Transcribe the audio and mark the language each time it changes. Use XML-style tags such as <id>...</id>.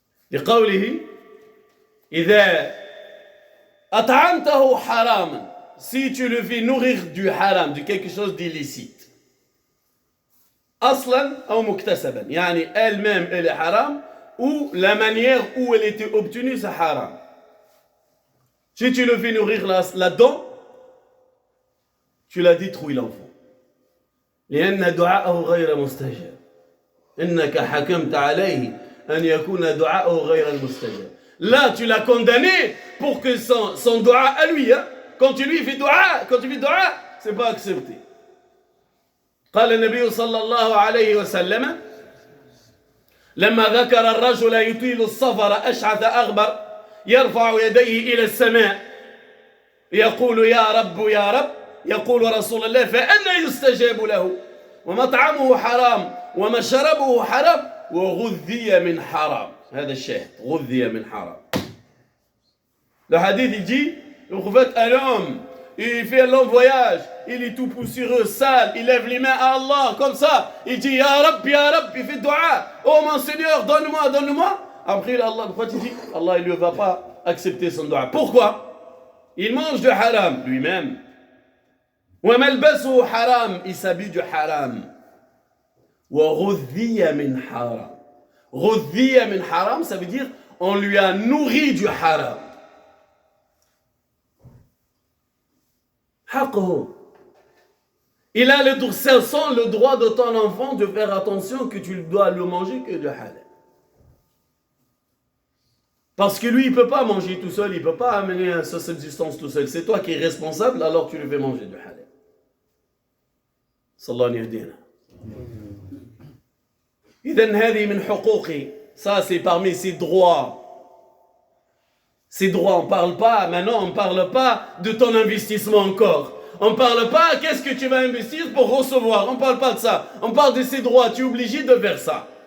<ar>لقوله إذا أطعمته حراما,</ar> <fr>si tu le fais nourrir du haram, de quelque chose d'illicite,</fr> <ar>أصلا أو مكتسبا, يعني</ar> <fr>elle-même elle est haram, ou la manière où elle était obtenue c'est haram. Si tu le fais nourrir là-dedans, tu l'as détruit l'enfant.</fr> <ar>لأن دعاءه غير مستجاب. إنك حكمت عليه أن يكون دعاءه غير المستجاب.</ar> <fr>Là, tu l'as condamné pour que son dua à lui, hein, quand tu lui fais dua, c'est pas accepté.</fr> <ar>قال النبي صلى الله عليه وسلم لما ذكر الرجل يطيل السفر أشعث أغبر يرفع يديه إلى السماء يقول يا رب يا رب, يقول رسول الله فأنا يستجاب له ومطعمه حرام ومشربه حرام وغذي من حرام. هذا الشاهد, غذي من حرام.</ar> <fr>Le hadith il dit, en fait un homme, il fait un long voyage, il est tout poussiéreux, sale, il lève les mains à Allah comme ça, il dit ya Rab, il fait dua, oh mon Seigneur, donne-moi, donne-moi. Après Allah, pourquoi tu dis, Allah il ne va pas accepter son dua. Pourquoi? Il mange du haram lui-même.</fr> <ar>Wa malbasuhu haram,</ar> <fr>il s'habille du haram.</fr> <ar>Wa ghudhiya min haram. Ghudhiya min haram,</ar> <fr>ça veut dire on lui a nourri du haram. Il a le droit de ton enfant de faire attention que tu dois le manger que de halal. Parce que lui, il ne peut pas manger tout seul, il ne peut pas amener sa subsistance tout seul. C'est toi qui es responsable, alors tu le fais manger de halal.</fr> <ar>Sallallahu alayhi wa إذن هذه من حقوقي.</ar> <fr>Ça, c'est parmi ses droits. Ces droits, on parle pas, maintenant on parle pas de ton investissement encore. On parle pas qu'est-ce que tu vas investir pour recevoir. On parle pas de ça. On parle de ces droits, tu es obligé de faire ça.</fr>